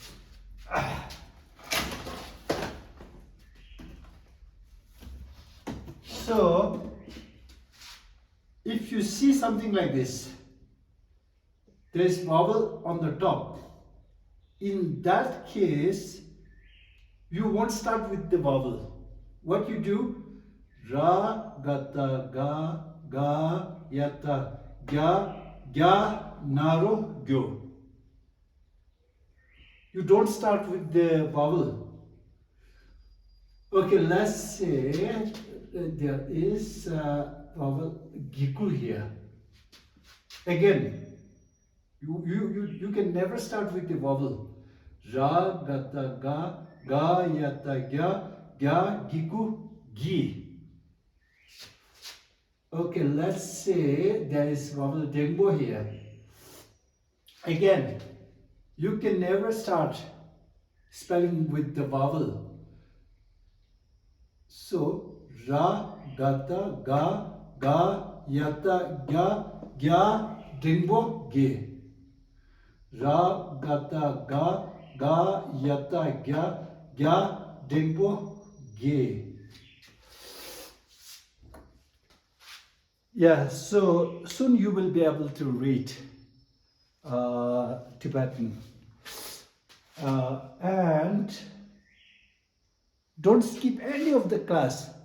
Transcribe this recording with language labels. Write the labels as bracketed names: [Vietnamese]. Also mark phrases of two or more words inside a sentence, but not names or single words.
[English] So, if you see something like this, there is vowel on the top. In that case, you won't start with the vowel. What you do? [Tibetan] ར་ ག་བཏགས་ ག, ཡ་བཏགས་ གྱ་ ན་རོ་ གྱོ. [English] You don't start with the vowel. Okay, let's say there is vowel giku here. Again, you can never start with the vowel. [Tibetan] ར་ ག་བཏགས་ ག, ཡ་བཏགས་ གྱ་ གི་གུ, གི. [English] Okay, let's say there is vowel dengbo here. Again, you can never start spelling with the vowel. So, [Tibetan] ར་ ག་བཏགས་ ག, ཡ་བཏགས་ གྱ་ འགྲེང་བུ་ གེ. ར་ ག་བཏགས་ ག, ཡ་བཏགས་ གྱ་ འགྲེང་བུ་ གེ. [English] Yeah, so soon you will be able to read Tibetan. And don't skip any of the class.